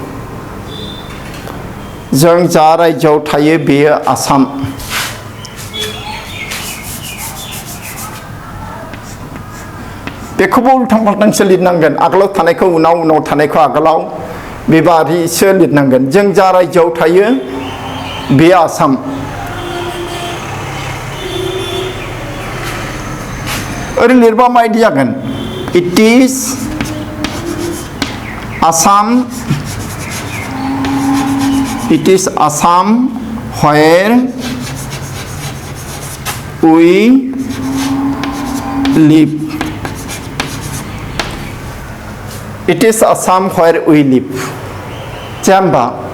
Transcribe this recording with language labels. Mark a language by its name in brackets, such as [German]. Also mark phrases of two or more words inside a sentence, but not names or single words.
[Bodo] जों जा रायजोआव थायो बेयो आसाम बेखौबो उल्थां फाल्थांसो लिरनांगोन आगोलाव थानायखौ उनाव थानायखौ आगोलाव बेबादिसो लिरनांगोन जों जा रायजोआव थायो बेयो आसाम ओरै लिरबा माबायदि जागोन [English] It is Assam where we live It is Assam where we live Jamba